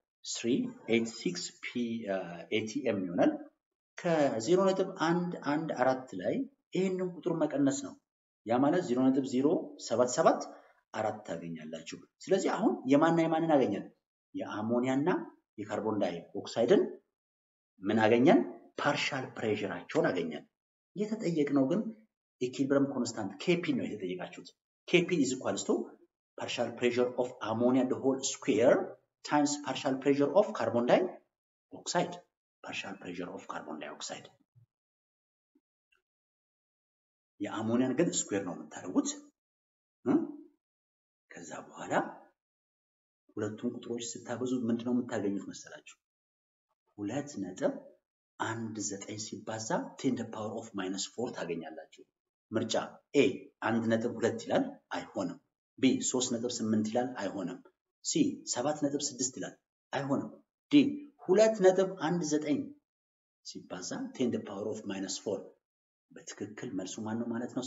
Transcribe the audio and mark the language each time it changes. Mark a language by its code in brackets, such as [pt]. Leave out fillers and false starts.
[am] 0.0386 atm ይሆናል። ከ0.114 ላይ ይሄንን ቁጥሩ መቀነስ ነው። ያ ማለት 0.077 4 ታገኛላችሁ። ስለዚህ አሁን የማንን አገኘን? የአሞኒያና የካርቦን ዳይኦክሳይድን ምን አገኘን? ፓርሻል ፕሬሸራቸውን አገኘን። የተጠየቅነው ግን ኢኩሊብሪየም ኮንስታንት KP ነው የተጠየቃችሁት። [en] KP is equals to partial pressure of ammonia the whole square times partial pressure of carbon dioxide. Partial pressure of carbon dioxide. [am] የአሞኒያን ግን ስኩዌር ነው የምታደርጉት። ከዛ በኋላ ሁለቱን ቁጥሮች ስታበዙ ምንድነው የምታገኙት መሰላችሁ? 2.19 ሲባዛ [en] 10 to the power of -4 [am] ታገኛላችሁ። ምርጫ A 1.2 ይላል፣ አይሆንም። B 3.8 ይላል፣ አይሆንም። C 7.6 ይላል፣ አይሆንም። D 2.19 ሲባዛ 10 to the power of -4 በትክክል መልሱ ማን ነው ማለት ነው?